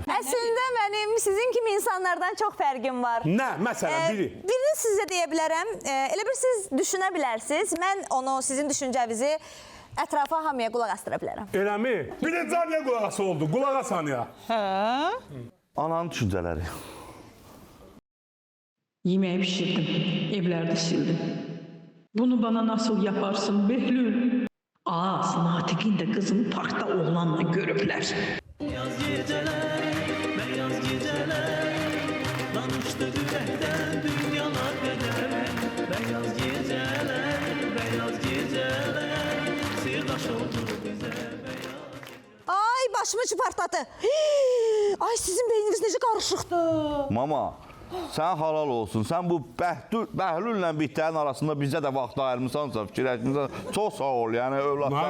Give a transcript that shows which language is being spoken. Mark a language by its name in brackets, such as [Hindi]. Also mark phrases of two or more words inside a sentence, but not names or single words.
[Azerbaijani] Əslində mənim sizin kimi insanlardan çox fərqim var. Nə? Məsələn, biri. Birini sizə deyə bilərəm. Elə bir siz düşünə bilərsiniz. Mən onu, sizin düşüncəvizi ətrafa hamıya qulaq astıra bilərəm. Eləmi? Birinci niyə qulaq ası oldu? Qulaq asan ya. Ananın düşüncələri. [Turkish] Yemeği pişirdim, evlerde sildim. Bunu bana nasıl yaparsın Behlül? Natiqin de kızını parkta oğlanla görüpler. Beyaz geceler, beyaz geceler, [Azerbaijani] danıştık ürəkdən dünyalar qədər. [Turkish] Beyaz geceler, beyaz geceler, [Azerbaijani] sirdaş oldu bizə beyaz. Ay, başımı çıpartladı. Ay, sizin beyniniz necə qarışıqdır. Mama, Sən halal olsun. Sən bu Bəhlüllə Bihtərin arasında bizə də vaxt ayırmısansa, fikirləşmirsən. Çox sağ ol. Yəni övladlar.